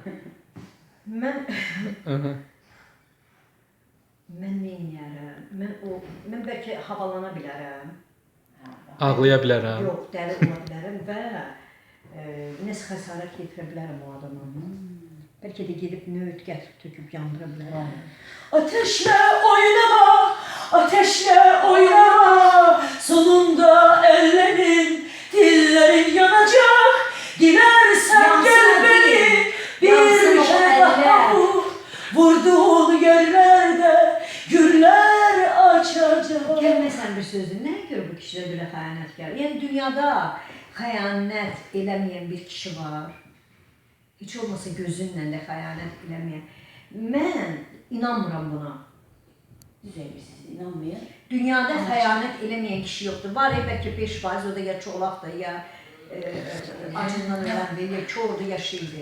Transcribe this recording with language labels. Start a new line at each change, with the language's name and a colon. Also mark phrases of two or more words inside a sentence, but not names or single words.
Azerbaijani: Mən nə edərəm? Mən bəlkə havalana bilərəm. Ağlaya bilərəm. Yox, dəli ola bilərəm və nəsə xəsarət yetirə bilərəm o adama. Bəlkə də gedib nöğüt gətirib töküb yandıra bilərəm.
Turkish: Ateşle oynama, ateşle oynama, sonunda ellerin, dillerin yanacak. Dilersen gel beni, bir kere daha vur, vurduğun yerlerde güller açacak.
Azerbaijani: Gəlməsən bir sözü, nəyə görə bu kişidə belə xəyanətkar? Yəni dünyada xəyanət eləməyən bir kişi var. Heç olmasa gözünlə də xəyanət eləməyən. Mən inanmıram buna. Düz eləyirsiniz, inanmayın. Dünyada xəyanət eləməyən kişi yoxdur. Var ya bəlkə 5%, o da ya çolaqdır, ya acından öləndir, ya kordur, ya şeydir.